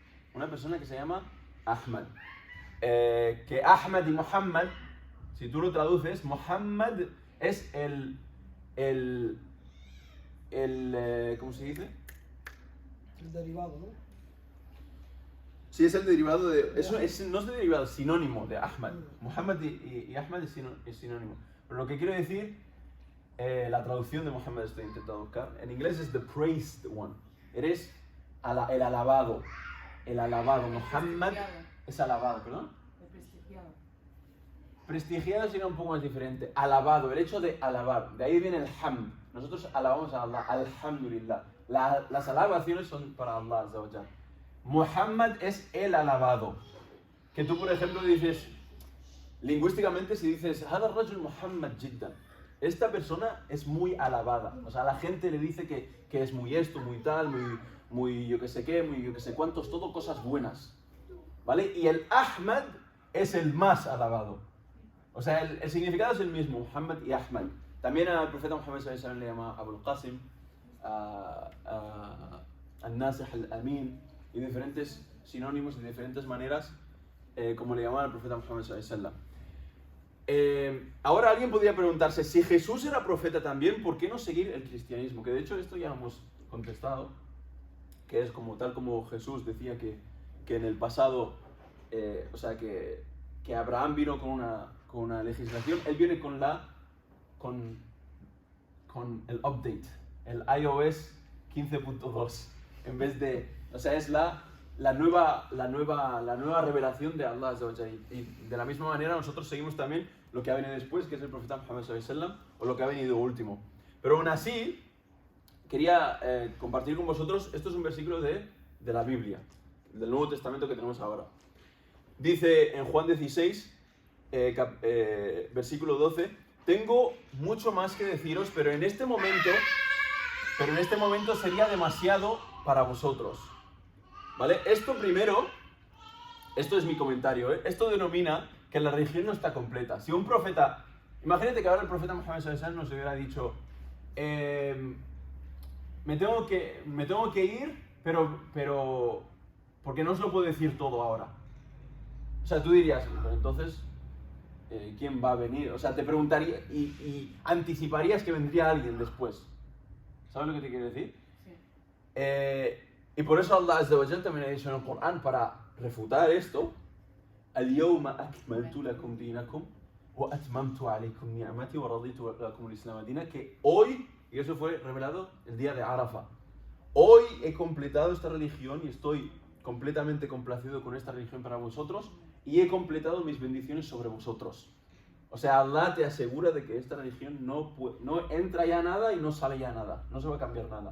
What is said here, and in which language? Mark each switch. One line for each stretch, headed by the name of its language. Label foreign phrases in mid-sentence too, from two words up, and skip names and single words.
Spanish: Que Ahmad y Muhammad, si tú lo traduces, Muhammad es ¿cómo se dice? El derivado, ¿no? Sí, es el derivado de... no es de derivado, es sinónimo de Ahmad. Muhammad y Ahmad es sinónimo. Pero lo que quiero decir, la traducción de Muhammad estoy intentando buscar. En inglés es
English: the praised one.
Spanish: Eres el alabado. El alabado. Muhammad es alabado, ¿perdón? Prestigiado. Prestigiado sería un poco más diferente. Alabado, el hecho de alabar. De ahí viene el hamd. Nosotros alabamos a Allah. Alhamdulillah. Las alabaciones son para
Arabic: الله عز وجل.
Spanish: Muhammad es el alabado. Que tú, por ejemplo, dices, lingüísticamente, si dices,
Arabic: هذا رجل محمد جدا,
Spanish: esta persona es muy alabada. O sea, la gente le dice que es muy esto, muy tal, muy yo que sé qué, muy yo que sé cuántos, todo cosas buenas. ¿Vale? Y el Ahmad es el más alabado. O sea, el significado es el mismo, Muhammad y Ahmad. También al profeta Muhammad
Arabic: صلى الله عليه وسلم
Spanish: le llama Abul Qasim, al-Nasih, al-Amin, y diferentes sinónimos y diferentes maneras como le llamaban al profeta Muhammad
Arabic: صلى الله عليه وسلم.
Spanish: ahora alguien podría preguntarse, si Jesús era profeta también, ¿por qué no seguir el cristianismo? Que de hecho esto ya lo hemos contestado, que es como tal como Jesús decía que en el pasado, o sea, que Abraham vino con una legislación, él viene con el update, el iOS 15.2, en vez de, o sea, es la nueva revelación de
Arabic: الله عز وجل.
Spanish: Y de la misma manera nosotros seguimos también lo que ha venido después, que es el profeta Muhammad
Arabic: صلى الله عليه وسلم,
Spanish: o lo que ha venido último. Pero aún así, quería compartir con vosotros, esto es un versículo de la Biblia, del Nuevo Testamento que tenemos ahora. Dice en Juan 16, versículo 12, tengo mucho más que deciros, pero en este momento sería demasiado para vosotros. ¿Vale? Esto primero, esto es mi comentario, esto denomina que la religión no está completa. Si un profeta, imagínate que ahora el profeta Muhammad
Arabic: صلى الله عليه وسلم
Spanish: nos hubiera dicho, me tengo que ir, pero porque no os lo puedo decir todo ahora. O sea, tú dirías, pero entonces, ¿quién va a venir? O sea, te preguntaría y anticiparías que vendría alguien después. ¿Sabes lo que te quiero decir? Sí. Y por eso
Arabic: الله عز وجل
Spanish: también ha dicho en el Corán, para refutar esto,
Arabic: اليوم أكملت لكم دينكم وأتممت عليكم نعمتي ورضيت لكم الإسلام دينا,
Spanish: que hoy, y eso fue revelado el día de Arafa, hoy he completado esta religión y estoy completamente complacido con esta religión para vosotros y he completado mis bendiciones sobre vosotros. O sea, Allah te asegura de que esta religión no entra ya nada y no sale ya nada, no se va a cambiar nada.